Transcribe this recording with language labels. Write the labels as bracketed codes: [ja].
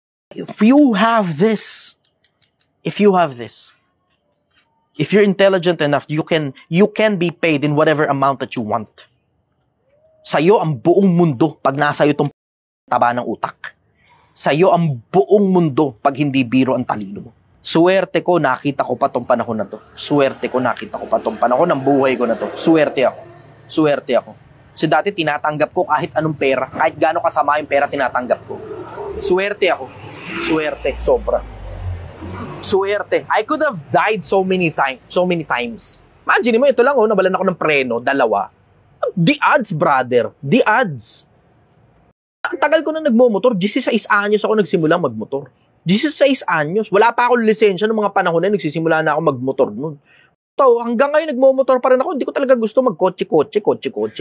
[en] If you have this, if you're intelligent enough, you can be paid in whatever amount that you want. [tl] Sa'yo ang buong mundo pag nasa iyo tong taba ng utak. Sa'yo ang buong mundo pag hindi biro ang talino mo. Swerte ko, nakita ko pa tong panahon na to. Swerte ko, nakita ko pa tong panahon ng buhay ko na to. Swerte ako. Swerte ako. So dati tinatanggap ko kahit anong pera, kahit gaano kasama yung pera tinatanggap ko. Swerte ako. Swerte, sobra. Swerte. [en] I could have died so many times. [tl] Imagine mo, ito lang, nabalan ako ng preno, 2. [en] The odds, brother. The odds. [tl] Ang tagal ko na nagmomotor. 16 anyos ako nagsimula magmotor. 16 anyos. Wala pa akong lisensya noong mga panahon na nagsisimula na ako magmotor noon. Hanggang ngayon nagmomotor pa rin ako. Hindi ko talaga gusto magkotse-kotse.